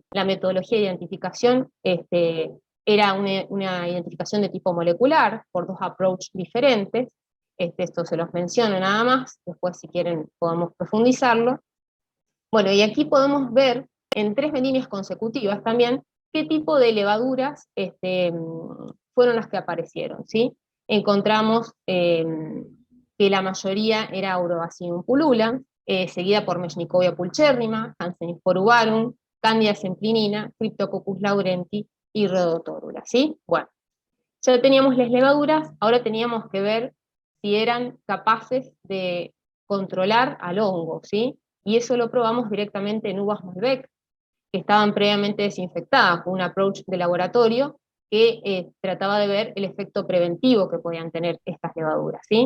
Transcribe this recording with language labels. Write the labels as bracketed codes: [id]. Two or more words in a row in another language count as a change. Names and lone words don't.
[es] La metodología de identificación era una identificación de tipo molecular, por 2 approaches diferentes, esto se los menciono nada más, después si quieren podemos profundizarlo. Bueno, y aquí podemos ver en 3 vendimias consecutivas también qué tipo de levaduras fueron las que aparecieron, ¿sí? Encontramos que la mayoría era Aurobacium pullulan, seguida por Mesnicovia pulcherrima, Hanseníspora uvarum, Candida semplinina, Cryptococcus laurenti y Rhodotórula, ¿sí? Bueno, ya teníamos las levaduras, ahora teníamos que ver si eran capaces de controlar al hongo, ¿sí? Y eso lo probamos directamente en uvas Malbec, que estaban previamente desinfectadas, con un approach de laboratorio que trataba de ver el efecto preventivo que podían tener estas levaduras, ¿sí?